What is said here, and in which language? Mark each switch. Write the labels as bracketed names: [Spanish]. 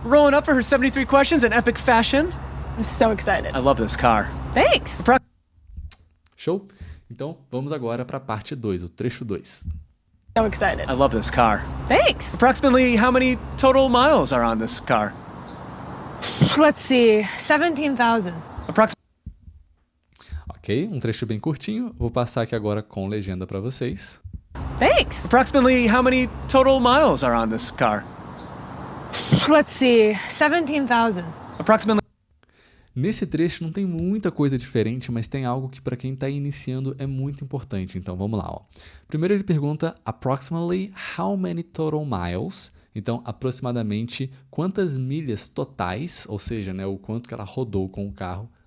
[English] Rolling up for her 73 questions in epic fashion. I'm so excited. I love this car. Thanks. [Portuguese] Show? Então, vamos agora para a parte 2, o trecho 2. [English] So excited. I love this car. Thanks. Approximately how many total miles are on this car? Let's see, 17,000. [Portuguese] Ok, um trecho bem curtinho. Vou passar aqui agora com legenda para vocês. [English] Thanks. Approximately how many total miles are on this car? Let's see, 17,000. Approximately. [Portuguese] Nesse trecho não tem muita coisa diferente, mas tem algo que para quem está iniciando é muito importante. Então vamos lá. Ó. Primeiro ele pergunta [English] approximately how many total miles. [Portuguese] Então aproximadamente quantas milhas totais, ou seja, né, o quanto que ela rodou com o carro.